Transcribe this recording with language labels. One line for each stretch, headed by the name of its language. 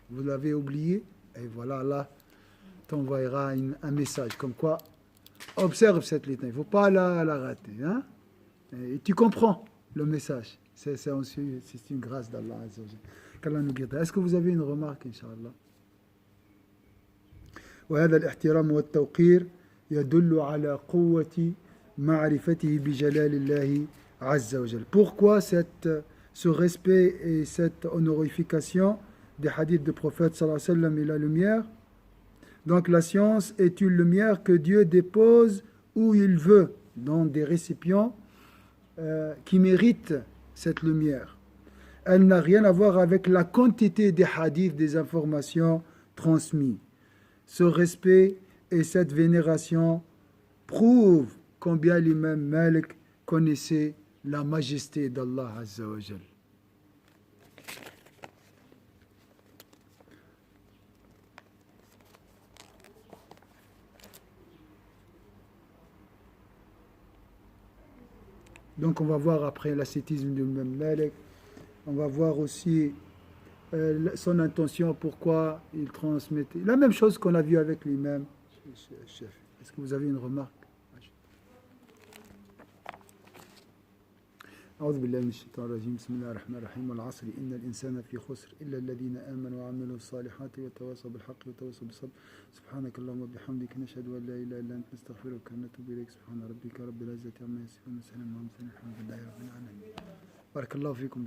French: Vous l'avez oublié, et voilà, Allah t'envoyera un message comme quoi, observe cette litanie. Il ne faut pas la rater. Hein? Et tu comprends le message. C'est une grâce d'Allah. Qu'Allah nous guide. Est-ce que vous avez une remarque, Inch'Allah?
Arabic: وهذا الاحترام والتوقير يدل على قوة معرفته بجلال الله عز وجل.
French: Pourquoi ce respect et cette honorification des hadiths du prophète sallallahu alayhi wa sallam et la lumière? Donc la science est une lumière que Dieu dépose où il veut, dans des récipients qui méritent cette lumière. Elle n'a rien à voir avec la quantité des hadiths, des informations transmises. Ce respect et cette vénération prouvent combien l'imam Malik connaissait la majesté d'Allah Azza wa Jal. Donc on va voir après l'ascétisme de l'imam Malik, on va voir aussi son intention, pourquoi il transmettait. La même chose qu'on a vu avec l'imam. Est-ce que vous avez une remarque?
Arabic: أعوذ بالله من الشيطان الرجيم بسم الله الرحمن الرحيم والعصر إن الإنسان في خسر إلا الذين آمنوا وعملوا الصالحات وتواصوا بالحق وتواصوا بالصبر سبحانك اللهم وبحمدك نشهد أن لا إله إلا أنت نستغفرك ونتوب إليك سبحان ربك رب العزة عما يصفون وسلام على المرسلين الحمد لله رب العالمين بارك الله فيكم.